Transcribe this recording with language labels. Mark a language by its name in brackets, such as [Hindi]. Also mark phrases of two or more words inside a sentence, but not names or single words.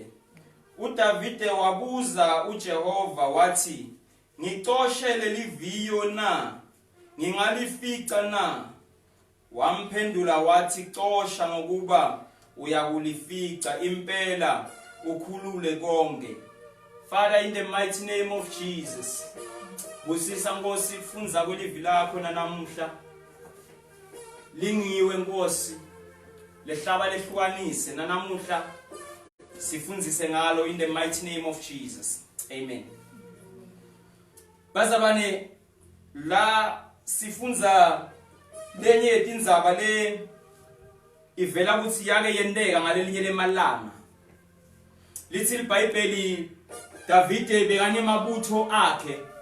[Swati] uDavide wabuza uJehova wathi, ngixoshe leli viyo na? Ngingalifica na? Wamphendula wathi, xosha ngokuba uyakulifica impela ukhulule konke. [English] Father, in the mighty name of Jesus, [Swati] busisa Nkosi kufunza kwelivi lakho namuhla. Lingiwe Nkosi, lehlaba lehlukanise namuhla sifunzise ngalo [English] in the mighty name of Jesus. [Swati] Amen. Bazabane la sifunza lenye yetindzaba le ivela ukuthi yake yendeka ngalelinye lemalanga. Lithi iBhayibheli Davide bekanye mabutho akhe.